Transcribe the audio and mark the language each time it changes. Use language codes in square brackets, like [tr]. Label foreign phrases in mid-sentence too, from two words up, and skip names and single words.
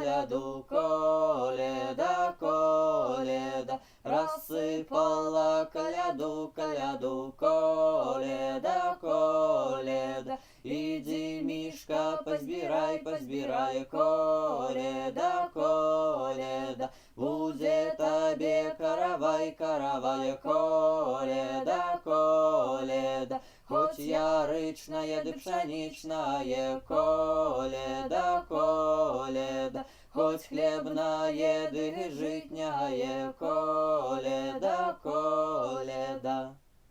[uk] коледа, коледа, розсипала коляду, коляду, коледа, коледа, іди, мішка, позбирай, позбирай, коледа, коледа, буде тобі каравай, каравай, [ru] коледа, коледа, хоть яричная, да пшеничная, коледа, коледа, хоть хлебная, да житняя, коледа, коледа.